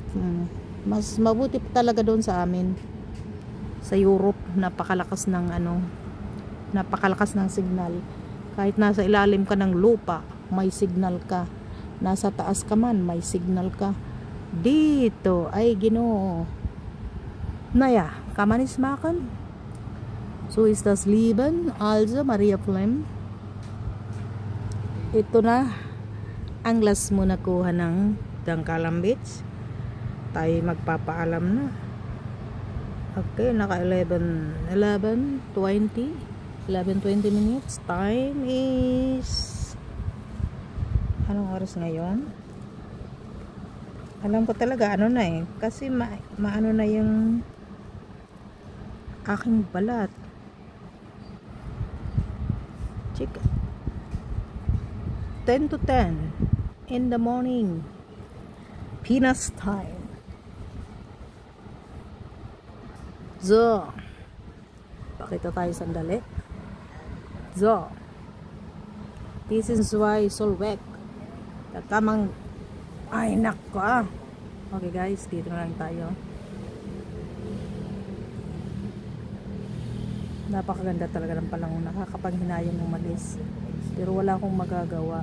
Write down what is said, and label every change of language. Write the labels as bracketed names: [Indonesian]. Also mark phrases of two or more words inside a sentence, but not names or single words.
[Filipino] Mas mabuti talaga doon sa amin. Sa Europe, napakalakas ng signal. Kahit nasa ilalim ka ng lupa, may signal ka. Nasa taas ka man, may signal ka. Dito ay Ginoo. [German] Naja, kann man nicht machen. So ist das Leben. Also Maria Flem. [Filipino] Ito na ang last mo nakuha ng Dangkalan Beach. Tayo magpapaalam na. Okay, naka 11:20 minutes. [English] Time is, [Filipino] anong oras ngayon? Alam ko talaga ano na eh, kasi maano na yung aking balat. [English] Chika. 10 to 10 in the morning. [Filipino] Pinas time. So, pakita tayo sandali. [English] So, this is why Solvek. [Filipino] Tamang, ay nako ah. Okay guys, dito na lang tayo. Napakaganda talaga ng panahon. Nakakapanghinayang umalis. Pero wala akong magagawa.